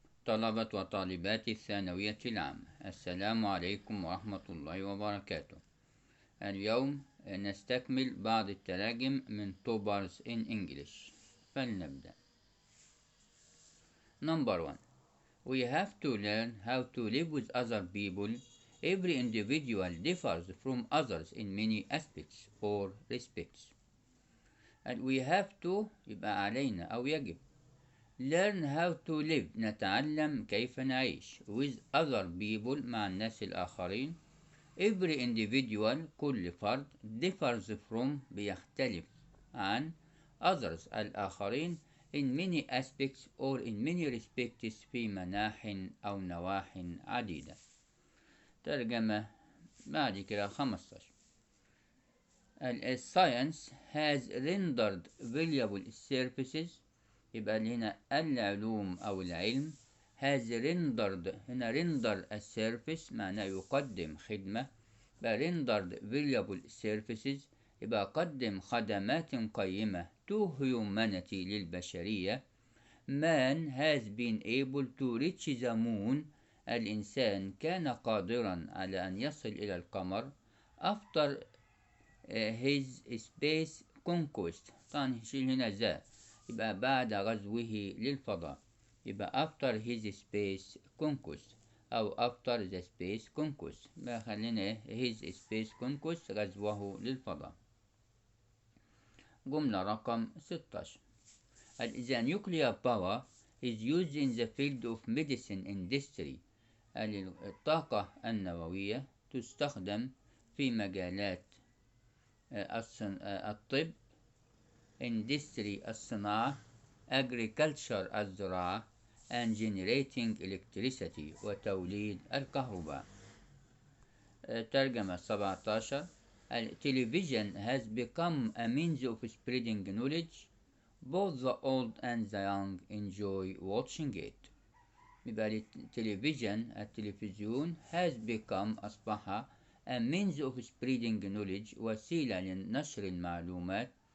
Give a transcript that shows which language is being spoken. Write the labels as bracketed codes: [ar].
[ar] طلبة وطالبات الثانوية العامة، السلام عليكم ورحمة الله وبركاته. اليوم نستكمل بعض التراجم من توبرز [en] in English. [ar] فلنبدأ. [en] Number 1. We have to learn how to live with other people. Every individual differs from others in many aspects or respects. And we have to [ar] يبقى علينا أو يجب [en] learn how to live [ar] نتعلم كيف نعيش [en] with other people [ar] مع الناس الآخرين. [en] Every individual [ar] كل فرد [en] differs from [ar] بيختلف عن [en] others الآخرين in many aspects or in many respects [ar] في مناح أو نواح عديدة. ترجمة بعد كده 15. [en] Science has rendered valuable services. [ar] يبقى هنا العلوم أو العلم [en] has rendered. [ar] هنا render السيرفيس معناه يقدم خدمة. يبقى [en] rendered valuable services [ar] يبقى قدم خدمات قيمة [en] to humanity [ar] للبشرية. [en] Man has been able to reach the moon. [ar] الإنسان كان قادرا على أن يصل إلى القمر [en] after his space conquest. [ar] طبعا نشيل هنا ذا يبقى بعد غزوه للفضاء. [en] يبقى after his space conquest أو after the space conquest. [ar] يبقى خلينا [en] his space conquest [ar] غزوه للفضاء. جملة رقم 16. [en] The nuclear power is used in the field of medicine industry. [ar] الطاقة النووية تستخدم في مجالات الطب، industry الصناعة، agriculture الزراعة، [en] and generating electricity [ar] وتوليد الكهرباء. ترجمة 17. [en] Television has become a means of spreading knowledge. Both the old and the young enjoy watching it. [ar] يبقى التلفزيون [en] has become أصبح a means of spreading knowledge [ar] وسيلة لنشر المعلومات.